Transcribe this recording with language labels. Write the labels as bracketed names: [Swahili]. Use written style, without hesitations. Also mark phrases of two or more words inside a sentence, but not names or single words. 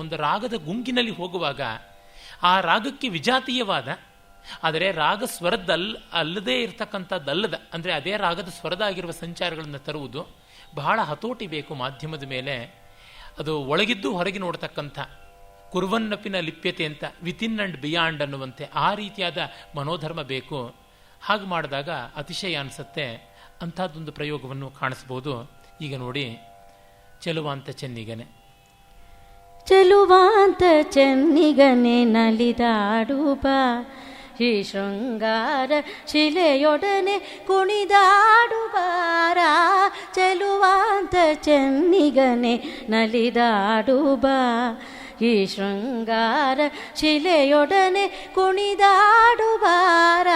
[Kannada] ಒಂದು ರಾಗದ ಗುಂಗಿನಲ್ಲಿ ಹೋಗುವಾಗ ಆ ರಾಗಕ್ಕೆ ವಿಜಾತೀಯವಾದ, ಆದರೆ ರಾಗ ಅಲ್ಲದೇ ಇರತಕ್ಕಂಥದ್ದಲ್ಲದ, ಅಂದರೆ ಅದೇ ರಾಗದ ಸ್ವರದಾಗಿರುವ ಸಂಚಾರಗಳನ್ನು ತರುವುದು ಬಹಳ ಹತೋಟಿ ಬೇಕು ಮಾಧ್ಯಮದ ಮೇಲೆ. ಅದು ಒಳಗಿದ್ದು ಹೊರಗೆ ನೋಡ್ತಕ್ಕಂಥ ಕುರ್ವನ್ನಪಿನ ಲಿಪ್ಯತೆ ಅಂತ, [English] within and beyond [Kannada] ಅನ್ನುವಂತೆ ಆ ರೀತಿಯಾದ ಮನೋಧರ್ಮ ಬೇಕು. ಹಾಗೆ ಮಾಡಿದಾಗ ಅತಿಶಯ ಅನಿಸುತ್ತೆ. ಅಂಥದ್ದೊಂದು ಪ್ರಯೋಗವನ್ನು ಕಾಣಿಸ್ಬೋದು. ಈಗ ನೋಡಿ, ಚೆಲುವಾಂತ ಚೆನ್ನಿಗನೆ. ಚೆಲುವಾಂತ ಚೆನ್ನಿಗನೆ ನಲಿದಾಡುವ ಈ ಶೃಂಗಾರ ಶಿಲೆಯೊಡನೆ ಕುಣಿದಾಡುವಾರ. ಚೆಲುವಾಂತ ಚೆನ್ನಿಗನೆ ನಲಿದಾಡುವ ಈ ಶೃಂಗಾರ ಶಿಲೆಯೊಡನೆ ಕುಣಿದಾಡುವಾರ.